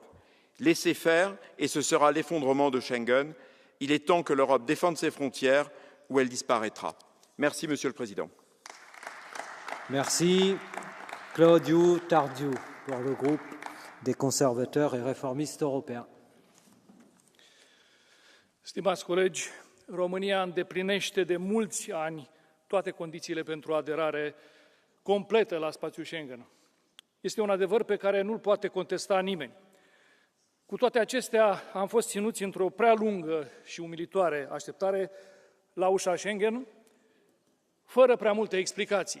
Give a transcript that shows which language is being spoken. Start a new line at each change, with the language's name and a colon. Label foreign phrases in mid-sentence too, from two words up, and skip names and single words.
French: Laissez faire et ce sera l'effondrement de Schengen. Il est temps que l'Europe défende ses frontières ou elle disparaîtra. Merci, Monsieur le Président. Merci. Claudiu Tardiu, pour le groupe des conservateurs et réformistes européens.
Romanian: Stimați colegi, România îndeplinește de mulți ani toate condițiile pentru aderare completă la spațiul Schengen. Este un adevăr pe care nu-l poate contesta nimeni. Cu toate acestea, am fost ținuți într-o prea lungă și umilitoare așteptare la ușa Schengen, fără prea multe explicații.